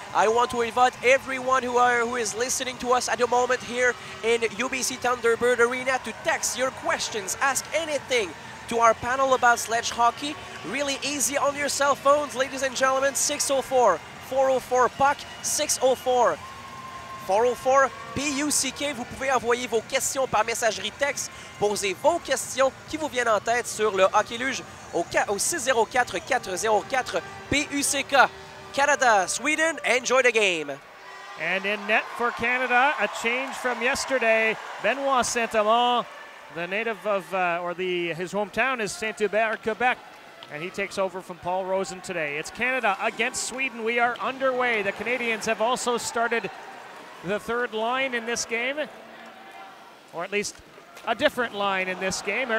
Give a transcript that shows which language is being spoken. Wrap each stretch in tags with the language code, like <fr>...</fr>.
<en>I want to invite everyone who is listening to us at the moment here in UBC Thunderbird Arena to text your questions, ask anything to our panel about sledge hockey. Really easy on your cell phones, ladies and gentlemen, 604 404 PUCK 604.</en> <fr>404 PUCK, vous pouvez envoyer vos questions par messagerie texte, poser vos questions qui vous viennent en tête sur le hockey luge au 604-404 PUCK.</fr> <en>Canada, Sweden, enjoy the game. And in net for Canada, a change from yesterday. Benoit Saint-Amand, the native of, his hometown is Saint-Hubert, Quebec, and he takes over from Paul Rosen today. It's Canada against Sweden. We are underway. The Canadians have also started the third line in this game, or at least a different line in this game.</en>